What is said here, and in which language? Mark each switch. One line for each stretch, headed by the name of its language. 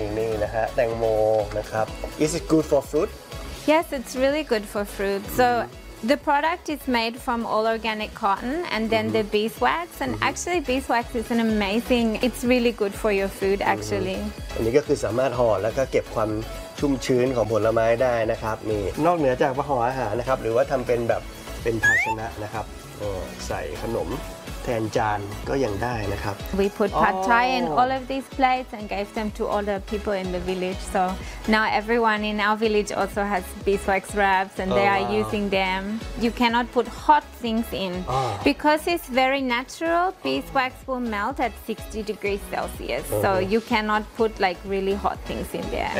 Thai: นี่นะฮะ แตงโม นะครับ
English: Is it good for fruit? Yes, it's really good for fruit. So the product is made from all organic cotton and then the beeswax. And actually, beeswax is an amazing. It's really good for your food, actually.
Thai: อันนี้ก็คือสามารถห่อแล้วก็เก็บความชุ่มชื้นของผลไม้ได้นะครับนี่นอกเหนือจากห่ออาหารนะครับหรือว่าทำเป็นแบบเป็นภาชนะนะครับใส่ขนมแทนจานก็ยังได้นะครับ
English: We put pad thai in all of these plates and gave them to all the people in the village so now everyone in our village also has beeswax wraps and they are using them you cannot put hot things in because it's very natural beeswax will melt at 60 degrees celsius so you cannot put like really hot things in there